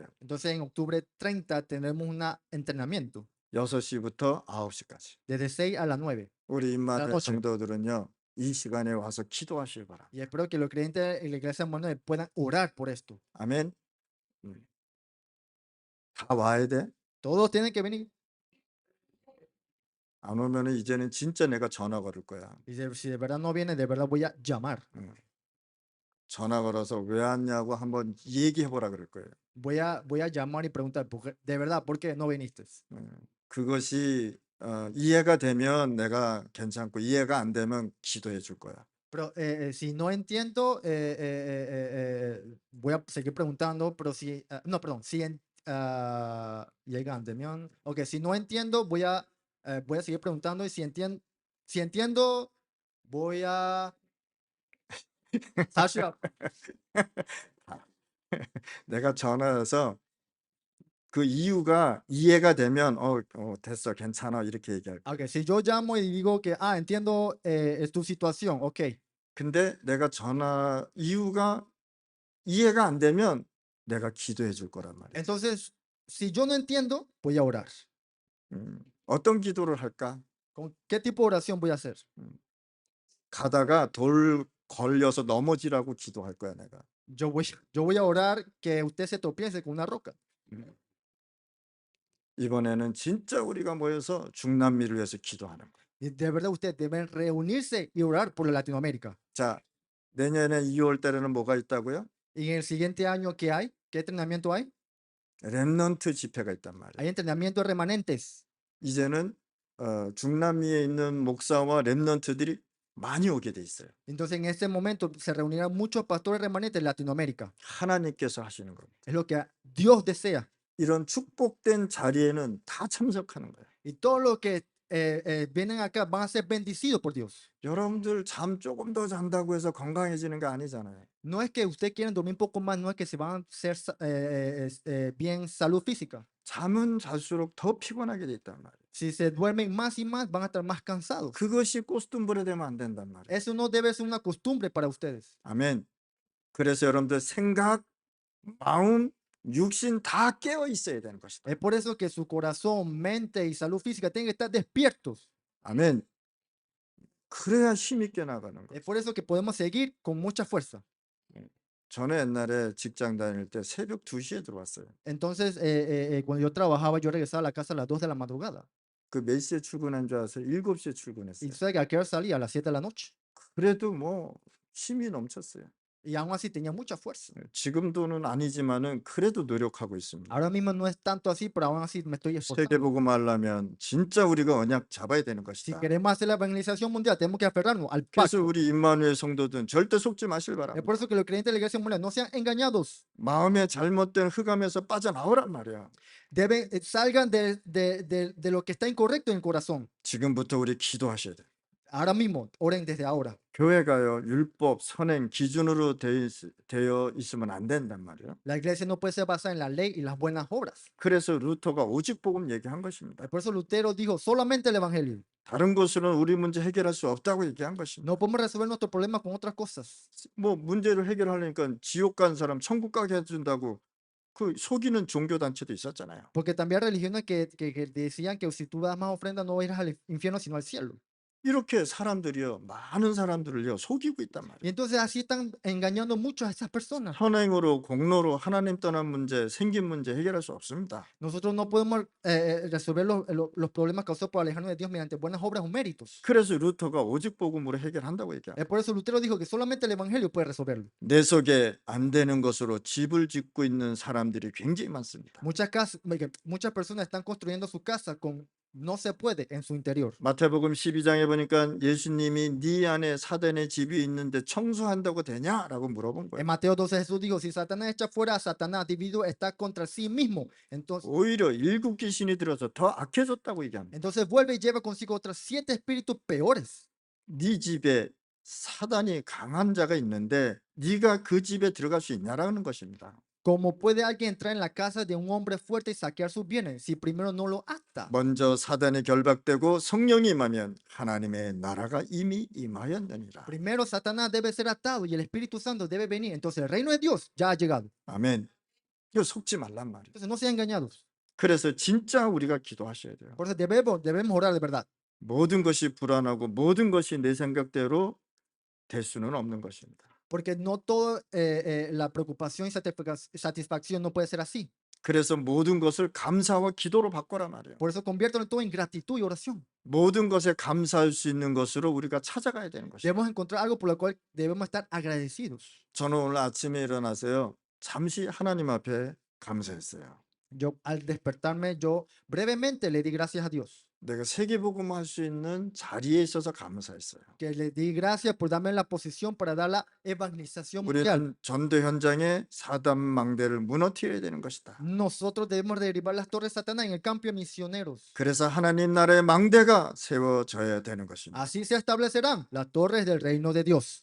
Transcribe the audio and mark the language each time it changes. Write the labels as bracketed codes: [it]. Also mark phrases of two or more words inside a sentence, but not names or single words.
[es] Entonces en octubre 30 tenemos un entrenamiento [ko] 6시부터 9시까지. [es] desde 6 a las 9 [ko] 우리 [es] de la [ko] 임마누엘 [es] noche. [ko] 성도들은요, 이 시간에 와서 기도하시기 바랍니다. [es] Y espero que los creyentes en la iglesia Manuel puedan orar por esto. [ko] 아멘. 다 와야 돼. [es] Todos tienen que venir. [ko] 안 오면은 이제는 진짜 내가 전화 걸을 거야. [es] Y si de verdad no viene, de verdad voy a llamar. [ko] 전화 걸어서 왜 왔냐고 한번 얘기해 보라 그럴 거예요. [es] Voy a llamar y preguntar, de verdad, ¿por qué no viniste? [ko] 그것이 이해가 되면 내가 괜찮고 이해가 안 되면 기도해 줄 거야. [es] Pero si no entiendo, voy a seguir preguntando, pero si, no, perdón, si llegan de mión. Ok, si no entiendo, voy a seguir preguntando y si entiendo, voy a... [ko] 다시 내가 전화해서 그 이유가 이해가 되면 됐어 괜찮아 이렇게 얘기할 거야. [es] Ok, si yo llamo y digo que, entiendo es tu situación, ok. [ko] 근데 내가 전화 이유가 이해가 안 되면 내가 기도해 줄 거란 말이야. [es] Entonces, si yo no entiendo, voy a orar. [ko] 어떤 기도를 할까? [es] ¿Con qué tipo de oración voy a hacer? [ko] 가다가 돌 걸려서 넘어지라고 기도할 거야 내가. [es] Yo voy a orar que usted se tropiece con una roca. [ko] 이번에는 진짜 우리가 모여서 중남미를 위해서 기도하는 거야. [es] Y de verdad ustedes deben reunirse y orar por Latinoamérica. [ko] 자, 내년에 2월 달에는 뭐가 있다고요? [es] Y en el siguiente año, ¿qué hay? ¿Qué entrenamiento hay? [ko] 렘넌트 집회가 있단 말이야. [es] Hay entrenamiento de remanentes. [ko] 이제는 중남미에 있는 목사와 렘넌트들이 많이 오게 돼 있어요. [es] Entonces en este momento se reunirán muchos pastores remanentes en Latinoamérica. [ko] 하나님께서 하시는 겁니다. [es] Es lo que Dios desea. [ko] 이런 축복된 자리에는 다 참석하는 거예요. [es] Y todos los que vienen acá van a ser bendecidos por Dios. [ko] 여러분들 잠 조금 더 잔다고 해서 건강해지는 거 아니잖아요. [es] No es que ustedes quieren dormir un poco más, no es que se van a hacer bien salud física. [ko] 잠은 잘수록 더 피곤하게 돼 있단 말이에요. [es] Si se duermen más y más, van a estar más cansados. [ko] 그것이 코스튬불에 되면 안 된단 말이에요. [es] Eso no debe ser una costumbre para ustedes. [ko] 아멘. 그래서 여러분들 생각, 마음, 육신 다 깨어 있어야 되는 것이다. [es] Es por eso que su corazón, mente y salud física tienen que estar despiertos. [ko] 아멘. 그래야 힘있게 나가는 거예요. [es] Es por eso que podemos seguir con mucha fuerza. [ko] 저는 옛날에 직장 다닐 때 새벽 2시에 들어왔어요. [es] Entonces, cuando yo trabajaba, yo regresaba a la casa a las 2 de la madrugada. [ko] 그 몇 시에 출근한 줄 아세요? 7시에 [es] Y [ko] 출근했어요. [es] sabes que a qué hora salía, a las 7 de la noche. [ko] 그래도 뭐 힘이 넘쳤어요. [es] Y aún así tenía mucha fuerza. [ko] 지금도는 아니지만은 그래도 노력하고 있습니다. [es] Ahora mismo no es tanto así, pero aún así me estoy esforzando. [ko] 세계복음 하려면 진짜 우리가 언약 잡아야 되는 [es] Si [ko] 것이다. [es] queremos hacer la evangelización mundial, tenemos que aferrarnos al [ko] 그래서 [es] pacto. [ko] 우리 임마누엘 성도들은 절대 속지 마실 [es] Es [ko] 바랍니다. [es] por eso que los creyentes de la iglesia mundial no sean engañados. [ko] 마음의 잘못된 흑암에서 빠져나오란 말이야. [es] Salgan de lo que está incorrecto en el corazón. [ko] 지금부터 우리 기도하셔야 돼. [es] Ahora mismo, oren desde ahora. [ko] 교회가요 율법, 선행, 기준으로 되어 있으면 안 된단 말이에요. [es] La iglesia no puede ser basada en la ley y las buenas obras. [ko] 그래서 루터가 오직 복음 얘기한 것입니다. [es] Por eso Lutero dijo solamente el evangelio. [ko] 다른 것으로는 우리 문제 해결할 수 없다고 얘기한 것입니다. [es] No podemos resolver nuestro problema con otras cosas. [ko] 뭐 문제를 해결하려니까 지옥 간 사람 천국 가게 해준다고 그 속이는 종교 단체도 있었잖아요. [es] Porque también hay religiones que decían que si tú das más ofrenda no irás al infierno sino al cielo. [ko] 이렇게 사람들이요 많은 사람들을요 속이고 있단 말이에요. [es] Y entonces así están engañando mucho a esas personas. [ko] 선행으로 공로로 하나님 떠난 문제, 생긴 문제 해결할 수 없습니다. [es] Nosotros no podemos resolver los problemas causados por alejarnos de Dios mediante buenas obras o méritos. [ko] 그래서 루터가 오직 복음으로 해결한다고 얘기합니다. [es] Es por eso Lutero dijo que solamente el evangelio puede resolverlo. [ko] 내 속에 안 되는 것으로 집을 짓고 있는 사람들이 굉장히 많습니다. [es] Muchas personas están construyendo su casa con no se puede en su interior. [ko] 마태복음 12장에 보니까 예수님이 네 안에 사단의 집이 있는데 청소한다고 되냐라고 물어본 [es] En [ko] 거예요. [es] Mateo 12 Jesús dijo, si Satanás echa fuera a Satanás, individuo está contra sí mismo. [ko] 오히려 일곱 귀신이 들어서 더 악해졌다고 얘기합니다. [es] Entonces vuelve y lleva consigo otros 7 espíritus peores. [ko] 네 집에 사단이 강한 자가 있는데 네가 그 집에 들어갈 수 있냐라는 것입니다. [es] ¿Cómo puede alguien entrar en la casa de un hombre fuerte y saquear sus bienes si primero no lo ata? [ko] 먼저 사단이 결박되고 성령이 임하면 하나님의 나라가 이미 임하였느니라. [es] Primero Satanás debe ser atado y el Espíritu Santo debe venir. Entonces el reino de Dios ya ha llegado. [ko] 아멘. 이거 속지 말란 말이에요. [es] Entonces no sean engañados. [ko] 그래서 진짜 우리가 기도하셔야 돼요. [es] Por eso debemos orar de verdad. [ko] 모든 것이 불안하고 모든 것이 내 생각대로 될 수는 없는 것입니다. [es] Porque no todo la preocupación y satisfacción no puede ser así. [ko] 그래서 모든 것을 감사와 기도로 바꿔라 말이에요. [es] Por eso conviértelo todo en gratitud y oración. [ko] 모든 것에 감사할 수 있는 것으로 우리가 찾아가야 되는 것입니다. [es] Debemos encontrar algo por lo cual debemos estar agradecidos. [ko] 저는 오늘 아침에 일어나서요. 잠시 하나님 앞에 감사했어요. [es] Yo al despertarme, yo brevemente le di gracias a Dios. [ko] 내가 세계복음 할 수 있는 자리에 있어서 감사했어요. [es] Que le di gracias por darme la posición para dar la evangelización mundial. [ko] 우리는 전도 현장에 사단 망대를 무너뜨려야 되는 것이다. [es] Nosotros debemos derribar las torres de Satanás en el campo de misioneros. [ko] 그래서 하나님 나라의 망대가 세워져야 되는 것입니다. [es] Así se establecerán las torres del reino de Dios.